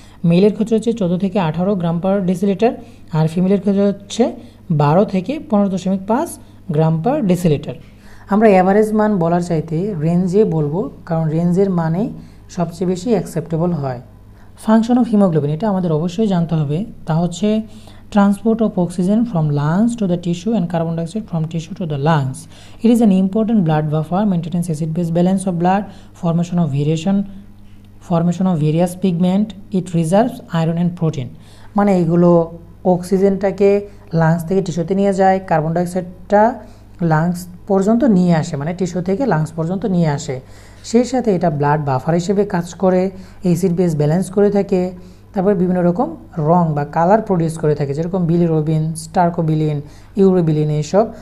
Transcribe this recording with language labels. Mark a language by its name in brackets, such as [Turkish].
[Bangla] মেলের ক্ষেত্রে হচ্ছে 14 থেকে 18 গ্রাম পার ডেসিলিটার, আর ফিমেলের ক্ষেত্রে হচ্ছে 12 থেকে 15.5 গ্রাম পার ডেসিলিটার। আমরা অ্যাভারেজ মান বলার চাইতে রেঞ্জে বলবো, কারণ রেঞ্জের মানেই সবচেয়ে বেশি অ্যাকসেপ্টেবল হয়। [English] function of haemoglobin, [Bangla] এটা আমাদের অবশ্যই জানতে হবে। তা হচ্ছে [English] transport of oxygen from lungs to the tissue and carbon dioxide from tissue to the lungs. It is an important blood buffer, maintenance acid-base balance of blood, formation of various pigment. It reserves iron and protein. [Bangla] মানে এগুলো অক্সিজেনটাকে lungs থেকে টিস্যুতে নিয়ে যায়, carbon ডাইঅক্সাইডটা lungs পর্যন্ত নিয়ে আসে, মানে tissue থেকে লাংস পর্যন্ত নিয়ে আসে। সেই সাথে এটা ব্লাড বাফার হিসেবে কাজ করে, অ্যাসিড বেস ব্যালেন্স করে থাকে, তারপর বিভিন্ন রকম রং বা কালার প্রডিউস করে থাকে, যেরকম বিলিরুবিন, স্টার্কোবিলিন, ইউরোবিলিন এইসব।